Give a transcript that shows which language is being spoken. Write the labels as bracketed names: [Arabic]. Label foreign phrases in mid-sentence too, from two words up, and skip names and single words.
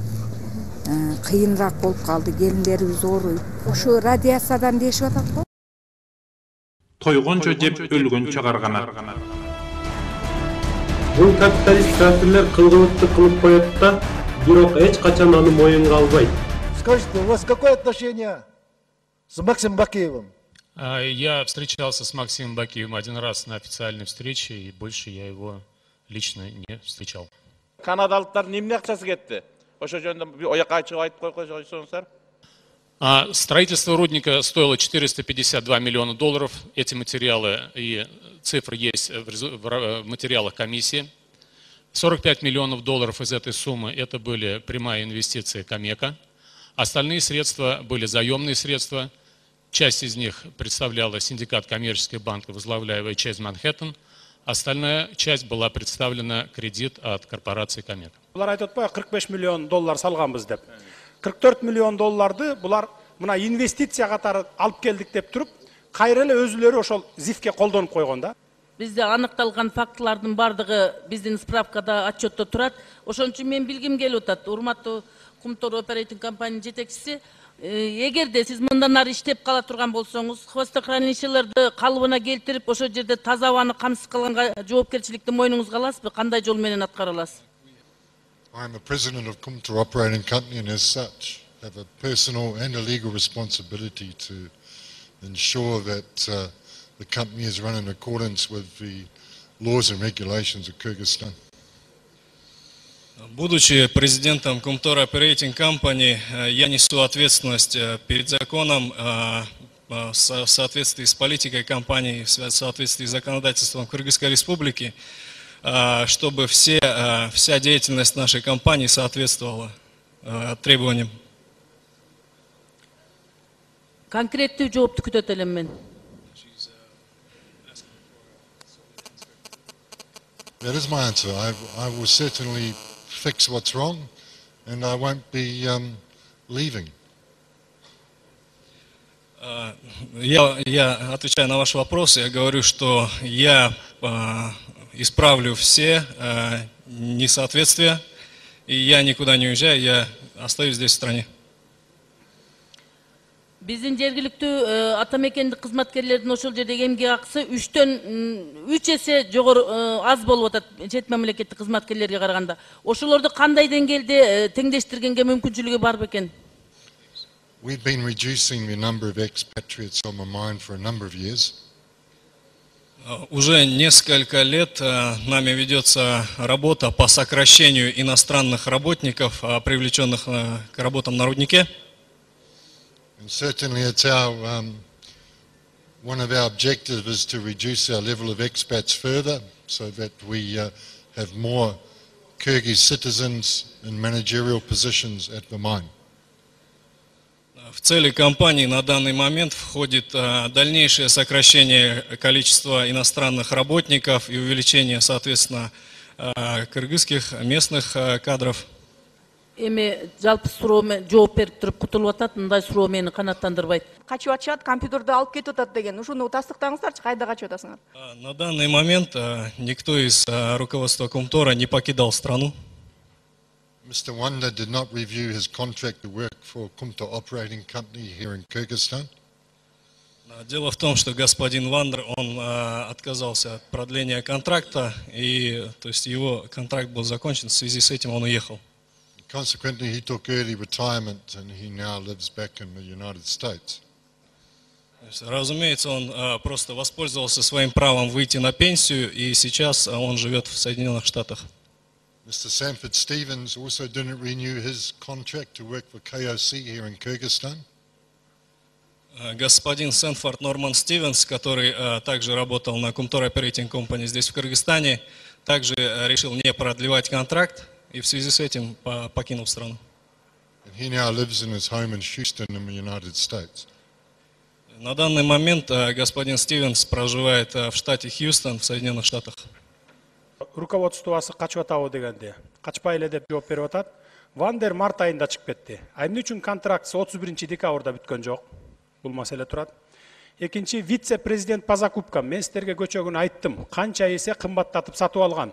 [Kyrgyz] Кыйыныраак болуп калды, келиндерибиз ооруйт. Ошо радиациядан дешип атат го. Тойгончо жеп өлгөн чыгарганар. Бул капиталист кафирлер кылгыбытты кылып коет да, бирок эч качан аны моюнга албайт. [Russian] Скажите, у вас какое отношение с Максимом Бакеевым? Я встречался с Максимом Бакиевым один раз на официальной встрече, и больше я его лично не встречал. [Kyrgyz] Канадалықтар немне акчасы кетти? Ошо жөнүндө оякка ачык айтып койсоңуздар. [Russian] Строительство рудника стоило $452 миллиона. Эти материалы и цифры есть в материалах комиссии. $45 миллионов из этой суммы это были прямая инвестиция Камека. Остальные средства были заемные средства. Часть из них представляла синдикат коммерческих банков, возглавляемый Chase Manhattan. Остальная часть была представлена кредит от корпорации Камека. [Kyrgyz] Булар айтып атпайбы, $45 миллион салганбыз деп. $44 миллион булар мына инвестиция катары алып келдик деп туруп, кайра эле өзүлөрү ошол ЗИФке колдонуп койгон да. Бизде аныкталган фактылардын бардыгы биздин справкада отчетто турат. Ошон үчүн мен билгим келип атат. Урматтуу Кумтор оперейтинг компания жетекчиси, эгерде сиз мындан ары иштеп кала турган болсоңуз, хвостохранилищелерди калыбына келтирип, ошол жерде таза абаны камсыз кылганга жоопкерчиликти мойнуңузга аласызбы? Кандай жол менен аткара аласыз? [English] I'm the president of Kumtor Operating Company and as such have a personal and a legal responsibility to ensure that the company is run in accordance with the laws and regulations of Kyrgyzstan. [Russian] Будучи президентом Kumtor Operating Company, я несу ответственность перед законом в соответствии с политикой компании, в соответствии с законодательством Кыргызской Республики, чтобы вся деятельность нашей компании соответствовала требованиям. [Kyrgyz] Конкреттүү жоопту күтөт элем мен. [English] That is my answer. I will certainly fix what's wrong, and I won't be leaving. [Russian] Я отвечаю на ваш вопрос, я говорю, что я исправлю все несоответствия, и я никуда не уезжаю, я остаюсь здесь в стране. [Kyrgyz] Биздин жергиликтүү атамекендик кызматкерлердин ошол жердеги эмгек акысы 3 эсе жогору аз болуп атат чет мамлекеттик кызматкерлерге караганда. Ошолорду кандай деңгээлде теңдештиргенге мүмкүнчүлүгү бар бекен? [English] We've been reducing the number of expatriates on the mine for a number of years. [Russian] Уже несколько лет нами ведется работа по сокращению иностранных работников, привлеченных к работам на руднике. [English] And certainly it's one of our objectives is to reduce our level of expats further so that we have more Kyrgyz citizens in managerial positions at the mine. [Russian] В цели компании на данный момент входит дальнейшее сокращение количества иностранных работников и увеличение, соответственно, кыргызских местных кадров. [Kyrgyz] Эми жалпы суроомо жооп берип туруп кутулуп атат, мындай суроо мени канааттандырбайт. Качып атышат, компьютерди алып кетип атат деген. Ушуну тастыктаңыздарчы, кайда качып атасыңар? [Russian] На данный момент никто из руководства Кумтора не покидал страну. [English] Mr. Wanda did not review his contract to work for Kumtor Operating Company here in Kyrgyzstan. [Russian] Дело в том, что господин Вандер, он отказался от продления контракта, и то есть его контракт был закончен, в связи с этим он уехал. [English] Consequently, he took early retirement and he now lives back in the United States. [Russian] Разумеется, он просто воспользовался своим правом выйти на пенсию, и сейчас он живет в Соединенных Штатах. [English] Mr. Sanford Stevens also didn't renew his contract to work for KOC here in Kyrgyzstan. [Russian] Господин Сэнфорд Норман Стивенс, который также работал на Kumtor Operating Company здесь в Кыргызстане, также решил не продлевать контракт и в связи с этим покинул страну. [English] He now lives in his home in Houston in the United States. [Russian] На данный момент господин Стивенс проживает в штате Хьюстон в Соединенных Штатах. [Kyrgyz] Руководствосы качып атабы дегенде, качпай эле деп жооп берип атат. Вандер март айында чыгып кетти. Эмне үчүн контракт 31-декабрда бүткөн жок? Бул маселе турат. Экинчи, [Russian] вице-президент по закупкам. [Kyrgyz] Мен силерге көчө күнү айттым, канча эсе кымбаттатып сатып алган.